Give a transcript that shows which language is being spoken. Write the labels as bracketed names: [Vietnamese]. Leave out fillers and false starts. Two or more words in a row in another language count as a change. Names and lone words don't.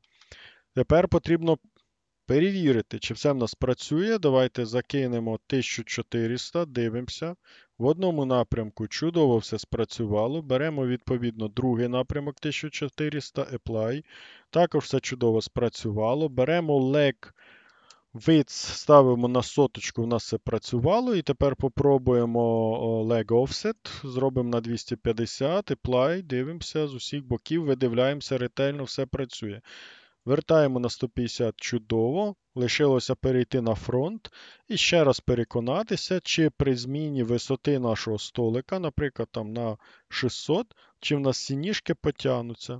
[Ukrainian] Тепер потрібно перевірити, чи все в нас працює. Давайте закинемо 1400, дивимося. В одному напрямку чудово все спрацювало. Беремо, відповідно, другий напрямок 1400, Apply. Також все чудово спрацювало. Беремо [English] leg width, [Ukrainian] ставимо на соточку, у нас все працювало. І тепер попробуємо [English] leg offset. [Ukrainian] Зробимо на 250, Apply, дивимося з усіх боків, видивляємося, ретельно все працює. Вертаємо на 150 чудово. Лишилося перейти на фронт і ще раз переконатися, чи при зміні висоти нашого столика, наприклад, там на 600, чи в нас всі ніжки потягнуться.